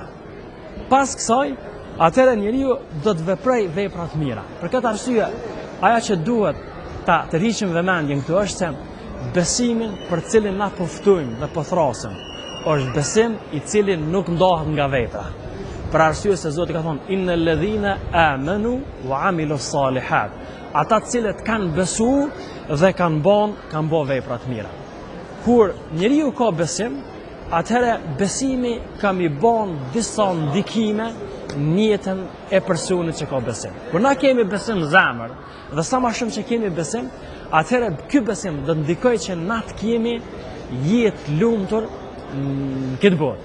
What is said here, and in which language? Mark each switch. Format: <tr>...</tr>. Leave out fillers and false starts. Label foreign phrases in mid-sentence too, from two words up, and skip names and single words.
<sq>Pas kësaj, atëherë njeriu do të veprojë vepra të mira. Për këtë arsye, ajo që duhet ta tërhiqim vëmendjen këtu është se besimin për cilin na po ftojmë dhe po thrasim, është besim i cili nuk ndahet nga vepra. Për arsye se Zoti ka thonë</sq> <ar>إن الذين آمنوا وعملوا الصالحات.</ar> <sq>Ata të cilët kanë besuar dhe kanë bën vepra të mira. Kur njeriu ka besim, atëherë besimi ka mi bën disa ndikime në jetën e personit që ka besim. Kur na kemi besim në zemër dhe sa më shumë që kemi besim, atëherë ky besim do të ndikojë që na të kemi jetë lumtur në këtë botë.</sq>